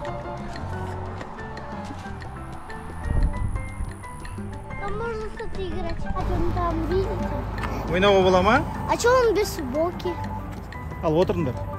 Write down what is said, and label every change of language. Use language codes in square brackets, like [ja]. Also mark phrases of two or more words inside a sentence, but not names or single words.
[ru] А можно что-то играть? А он там, видите? [kk] Ойнауға бола ма? [ru] А что он без футболки? [kk] Ал отырыңдар.